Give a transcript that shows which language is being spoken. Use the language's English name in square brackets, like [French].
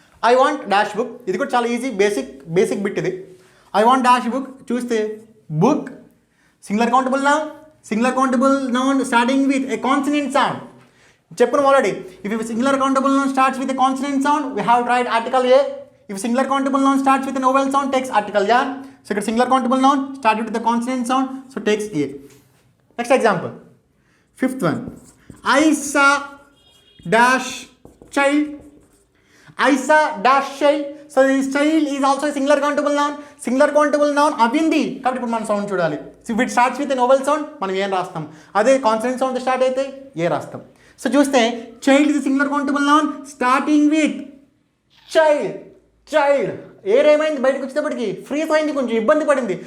[English] I want dash book, [Telugu] ఇది కూడా చాలా ఈజీ, బేసిక్ బిట్ ఇది. [English] I want dash book చూస్తే book singular countable noun starting with a consonant sound. [Telugu] చెప్పుకున్నాం already. [English] If singular countable noun starts with a consonant sound, we have tried article a. If singular countable noun starts with an vowel sound, takes article ya. So ఇక్కడ singular countable noun started with the consonant sound, so takes a. Next example, fifth one, I saw dash child. I saw dash child so this child is also singular countable noun [Telugu] అవింది కాబట్టి ఇప్పుడు మనం sound చూడాలి. [English] if it starts with an vowel sound [Telugu] మనం ఏం రాస్తాం, అదే consonant sound start అయితే ఏ రాస్తాం. సో చూస్తే [English] child is singular countable noun starting with [Telugu] child ఏమైంది బయటకు వచ్చేటప్పటికి ఫ్రీజ్ అయింది, కొంచెం ఇబ్బంది పడింది.